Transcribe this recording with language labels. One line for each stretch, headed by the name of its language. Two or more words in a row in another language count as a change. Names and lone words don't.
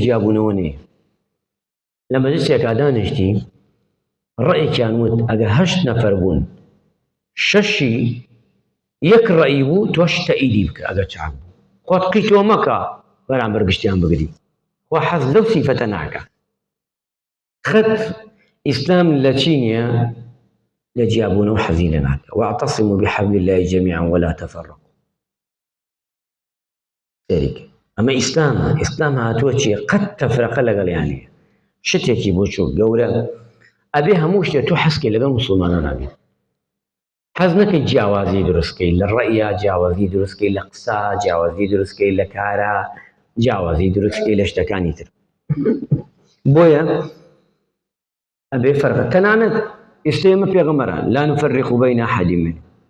Central Kurdish: جیابوونەوە نییە لە مەجلیسێکا دانیشتی ڕەیەکیان وت ئەگەر 8 نەفەر بوون 6 یەک ڕەئی بوو تۆش تەئیدی بکە ئەگەر چاک بوو خۆت قیتۆ مەکە بەرامبەر گشتیان بگری خوا حەز لەو سیفەتە ناکە خەت ئیسلام لە چی نییە لە جیابوونەوە حەزی لە ناکە
Arabic: واعتصموا بحبل الله جميعا ولا تفرقوا
Central Kurdish: سێریکە ئەمە ئیسلام هاتووە چییە قەت تەفرەقە لەگەڵیان نییە شتێکی بۆ چوو گەورە ئەبێ هەموو شتێک تۆ حەزکەی لەگەڵ موسڵمانان نابێت حەز نەکەی جیاوازی دروستکەی لە ڕەئیە جیاوازی دروستکەی لە قسە جیاوازی دروستکەی لە کارە جیاوازی دروستکەی لە شتەکانی تر بۆیە ئەبێ فەرقە تەنانەت ئێستا ئێمە پێغەمبەران
Arabic: لا نفرق بین ئەحەد منهم